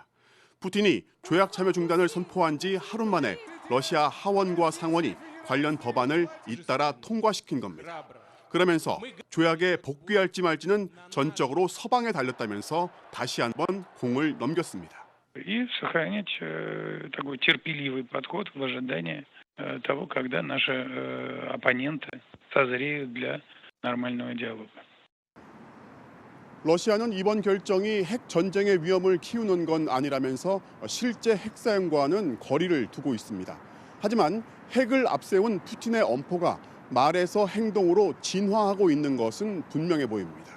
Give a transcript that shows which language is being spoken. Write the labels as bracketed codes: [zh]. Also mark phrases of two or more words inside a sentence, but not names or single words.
[ko] 푸틴이 조약 참여 중단을 선포한 지 하루 만에 러시아 하원과 상원이 관련 법안을 잇따라 통과시킨 겁니다. 그러면서 조약에 복귀할지 말지는 전적으로 서방에 달렸다면서 다시 한번 공을 넘겼습니다. [ru] И сохранять такой терпеливый подход в ожидании того, когда наши оппоненты созреют для нормального диалога. [ko] 러시아는 이번 결정이 핵 전쟁의 위험을 키우는 건 아니라면서 실제 핵 사용과는 거리를 두고 있습니다. 하지만 핵을 앞세운 푸틴의 엄포가 말에서 행동으로 진화하고 있는 것은 분명해 보입니다.